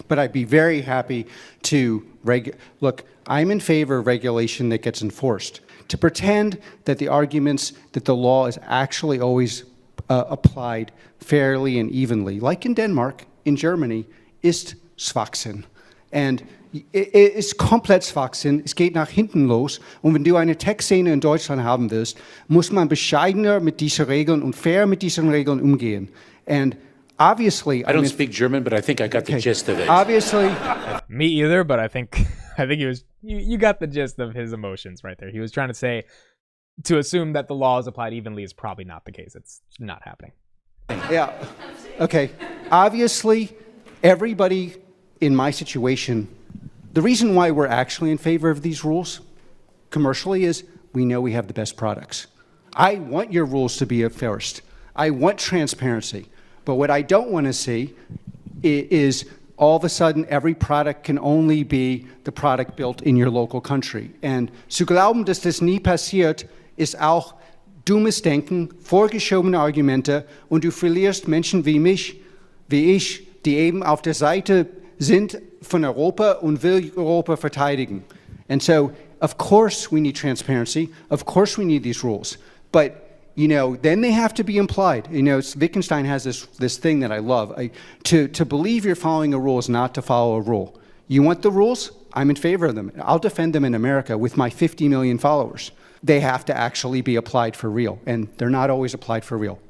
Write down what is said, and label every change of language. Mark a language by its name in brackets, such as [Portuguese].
[English] But I'd be very happy to look. I'm in favor of regulation that gets enforced. To pretend that the arguments that the law is actually always applied fairly and evenly, like in Denmark, in Germany, [German] ist Schwachsinn. And es ist komplett Schwachsinn. Es geht nach hinten los. Und wenn du eine Tech-Szene in Deutschland haben willst, muss man bescheidener mit diesen Regeln und fair mit diesen Regeln umgehen. [English] And obviously, I don't speak German, but I think I got the gist of it. Obviously, me either, but I think he was. You got the gist of his emotions right there. He was trying to say, to assume that the law is applied evenly is probably not the case. It's not happening. Yeah. Okay. Obviously, everybody in my situation, the reason why we're actually in favor of these rules commercially is we know we have the best products. I want your rules to be first. I want transparency. But what I don't want to see is all of a sudden every product can only be the product built in your local country. [German] And zu glauben, dass das nie passiert, ist auch dummes Denken, vorgeschobene Argumente, und du verlierst Menschen wie mich, wie ich, die eben auf der Seite sind von Europa und will Europa verteidigen. [English] And so, of course we need transparency, of course we need these rules, but then they have to be implied. Wittgenstein has this thing that I love. To believe you're following a rule is not to follow a rule. You want the rules? I'm in favor of them. I'll defend them in America with my 50 million followers. They have to actually be applied for real, and they're not always applied for real.